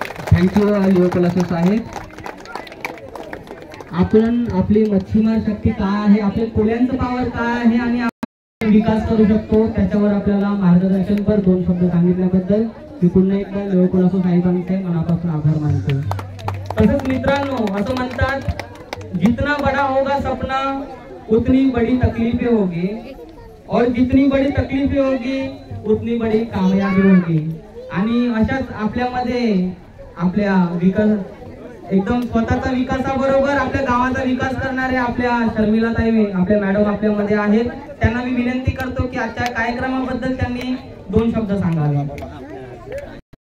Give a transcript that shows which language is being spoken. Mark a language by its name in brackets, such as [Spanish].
[Marathi] Thank you युवकलासो साहेब. आपण आपली मच्छीमार शक्ती काय आहे, आपले कोल्यांचं पावर काय आहे आणि आपण विकास करू शकतो त्याच्यावर आपल्याला मार्गदर्शनपर 2 शब्द सांगितल्याबद्दल मी पुन्हा एकदा युवकलासो साहेबांचे मनापासून आभार मानतो. तसंच मित्रांनो, असं म्हणतात, [Hindi] जितना बड़ा होगा सपना उतनी बड़ी तकलीफें होगी और जितनी बड़ी तकलीफें होगी उतनी बड़ी कामयाबी होगी. [Marathi] आणि अशाच आपल्यामध्ये आपल्या विकास, एकदम स्वतःचा विकासाबरोबर आपल्या गावाचा विकास करणारे आपल्या शर्मिलाताई, आपल्या मॅडम आपल्यामध्ये आहेत. त्यांना मी विनंती करतो की आजच्या कार्यक्रमाबद्दल त्यांनी 2 शब्द सांगावे.